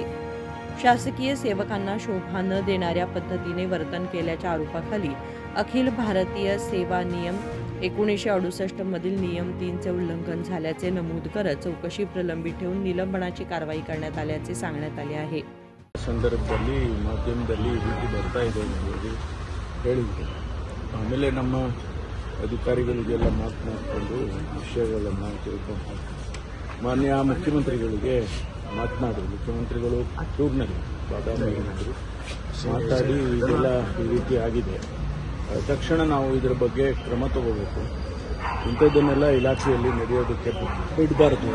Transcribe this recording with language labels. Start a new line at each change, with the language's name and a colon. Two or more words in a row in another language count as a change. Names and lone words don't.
Marathi: शासकीय सेवकांना शोभा न देणाऱ्या पद्धतीने वर्तन केल्याच्या आरोपाखाली अखिल भारतीय सेवा नियम 1968 मधील नियम 3चे उल्लंघन झाल्याचे नमूद करत चौकशी प्रलंबित ठेवून निलंबनाची कारवाई करण्यात आल्याचे सांगण्यात आले आहे.
Kannada: ಸಂದರ್ಭದಲ್ಲಿ ಮಾಧ್ಯಮದಲ್ಲಿ ಈ ರೀತಿ ಬರ್ತಾ ಇದೆ ಅನ್ನೋದು ಹೇಳಿದ್ರು. ಆಮೇಲೆ ನಮ್ಮ ಅಧಿಕಾರಿಗಳಿಗೆಲ್ಲ ಮಾತನಾಡಿಕೊಂಡು ವಿಷಯಗಳನ್ನು ತಿಳ್ಕೊಂಡು ಮಾನ್ಯ ಮುಖ್ಯಮಂತ್ರಿಗಳಿಗೆ ಮಾತನಾಡಿದ್ರು. ಮುಖ್ಯಮಂತ್ರಿಗಳು ಟೂರ್ನಲ್ಲಿ ಬಾದಾಮಿ ಏನಾದ್ರು ಮಾತಾಡಿ ಇದೆಲ್ಲ ಈ ರೀತಿ ಆಗಿದೆ, ತಕ್ಷಣ ನಾವು ಇದರ ಬಗ್ಗೆ ಕ್ರಮ ತಗೋಬೇಕು, ಇಂಥದ್ದನ್ನೆಲ್ಲ ಇಲಾಖೆಯಲ್ಲಿ ನಡೆಯೋದಕ್ಕೆ ಬಿಡಬಾರ್ದು.